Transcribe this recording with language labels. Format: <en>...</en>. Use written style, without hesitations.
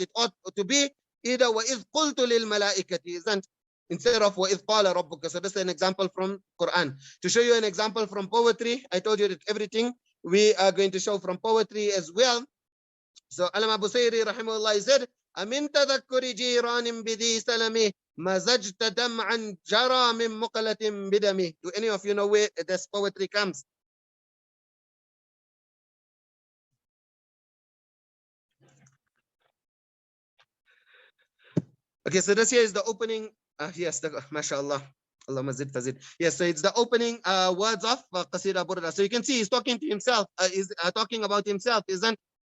<en>It ought to be either</en> <ar>وَإِذْ قُلْتُ لِلْمَلَائِكَةِ,</ar> <en>isn't, instead of</en> <ar>وَإِذْ قَالَ رَبُّكَ.</ar> <en>So this is an example from Quran. To show you an example from poetry, I told you that everything we are going to show from poetry as well. So Allama Busayri rahimahullah said,</en> <ar>أَمِنْ تَذَكُّرِ جِيرَانٍ بِذِي سَلَمِهِ مزجت دمعا جرى من مقلة بدمي.</ar> <en>Do any of you know where this poetry comes? Okay, so this here is the opening. Yes, mashallah. Allah mazid fazid. Yes, so it's the opening words of Qasida Burda. So you can see he's talking to himself, is talking about himself, isn't?</en>